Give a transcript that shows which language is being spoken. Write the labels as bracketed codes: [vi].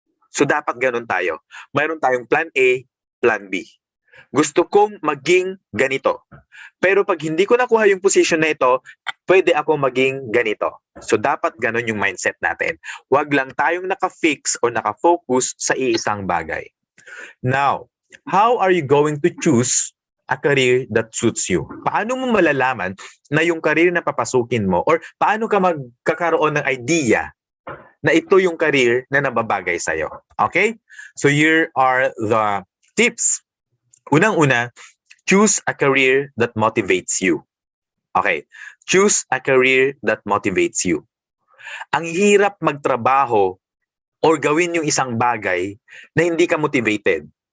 [tl] So dapat ganun tayo. Mayroon tayong plan A, plan B. Gusto kong maging ganito. Pero pag hindi ko nakuha yung position na ito, pwede ako maging ganito. So dapat ganun yung mindset natin. Huwag lang tayong naka-fix o naka-focus sa iisang bagay. [en] Now, how are you going to choose a career that suits you? [tl] Paano mo malalaman na yung career na papasukin mo or paano ka magkakaroon ng idea na ito yung career na nababagay sa'yo? Okay? [en] So here are the tips. Unang-una, choose a career that motivates you. Okay, choose a career that motivates you. [tl] Ang hirap magtrabaho or gawin yung isang bagay na hindi ka motivated.